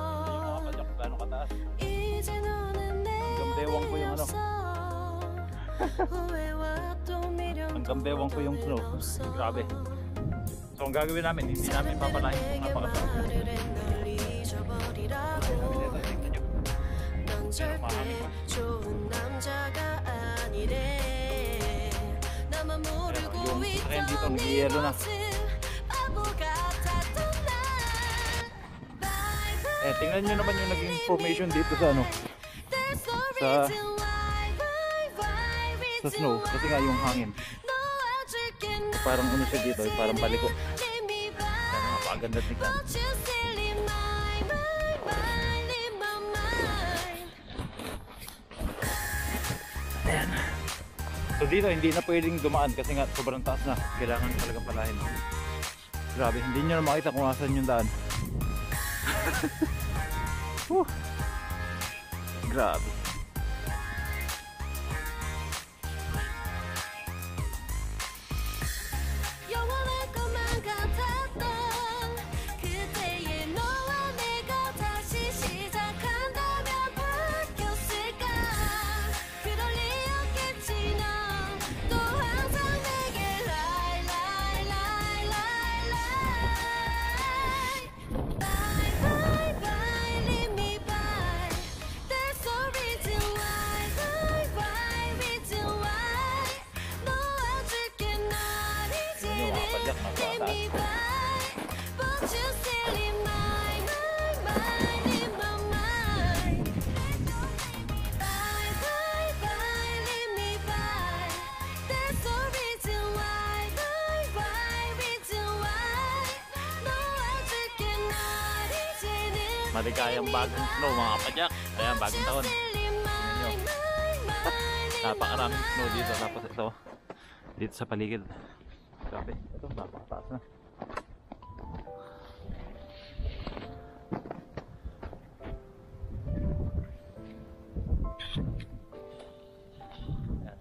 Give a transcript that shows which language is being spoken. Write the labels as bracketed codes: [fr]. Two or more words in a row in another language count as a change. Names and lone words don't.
[ko] 이제 너는 내 안에 없어 후회와 또 미련 [tl] Hanggang bewang ko yung snow. Grabe. So ang gagawin namin, hindi namin papalahin kung napakataas. [ko] 넌 절대 좋은 남자가 아니래 나만 모르고 [tl] yung sakyan dito, [ko] 있던 네 [tl] nag-yelo na. [ko] 모습 바보 같았던 날 [en] Bye bye [tl] Tingnan nyo naman yung naging formation dito sa ano, [en] There's no [tl] sa- [en] reason why Bye bye [tl] sa snow. Kasi nga yung hangin. [ko] 너 어저께 [tl] Parang ano siya dito, parang baliko. [en] Leave me by [tl] Kaya napakaganda tignan. [en] Won't you still leave my mind in my mind [tl] Ayan. So dito hindi na pwedeng dumaan kasi nga sobrang taas na. Kailangan talagang palahin. Grabe, hindi nyo na makita kung asan yung daan. Whew. Grabe. [ko] 영원할 것만 같았던 그때의 너와 내가 다시 시작한다면 바뀌었을까 그럴 리 없겠지 넌 또 항상 내게 [en] lie lie lie lie lie Bye bye bye leave me by There's no reason why Bye bye reason why [ko] 너 어저께 날 [tl] Yun yung mga padyak na [en] Leave [tl] bata. [en] me by, but you still in my mind, in my mind. Bye, bye, bye, leave me by. There's no reason why, bye, bye, reason why. [ko] 너 어저께 날 이제는 [tl] Maligayang bagong snow mga kapadyak. Ayan, bagong taon. [en] still in my mind, [tl] Napakaraming snow dito. Tapos ito, dito sa paligid. Grabe, ito napakataas na. Ayan.